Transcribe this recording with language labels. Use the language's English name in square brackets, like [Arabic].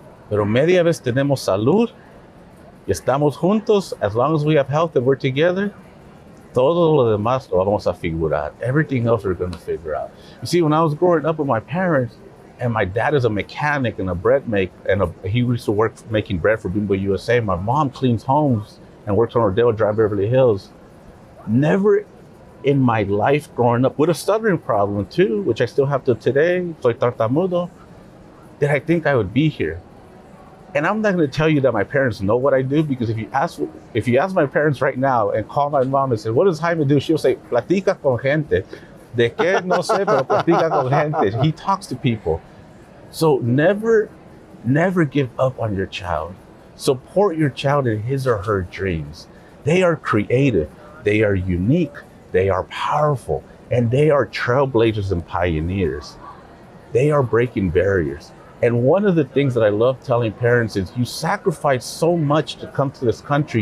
[Spanish] Pero media vez tenemos salud y estamos juntos. [English] As long as we have health and we're together, [Spanish] todo lo demás lo vamos a figurar. [English] Everything else we're going to figure out. You see, when I was growing up with my parents, and my dad is a mechanic and a bread maker, and he used to work making bread for Bilingual USA. My mom cleans homes and works on Rodeo Drive, Beverly Hills. Never in my life growing up with a stuttering problem too, which I still have to today, [Spanish] soy tartamudo, [English] did I think I would be here. And I'm not going to tell you that my parents know what I do, because if you ask my parents right now and call my mom and say, what does Jaime do? She'll say, [Spanish] platica con gente. De que no sé, pero platica con gente. [English] He talks to people. So never give up on your child. Support your child in his or her dreams. They are creative. They are unique. They are powerful. And they are trailblazers and pioneers. They are breaking barriers. And one of the things that I love telling parents is, you sacrifice so much to come to this country.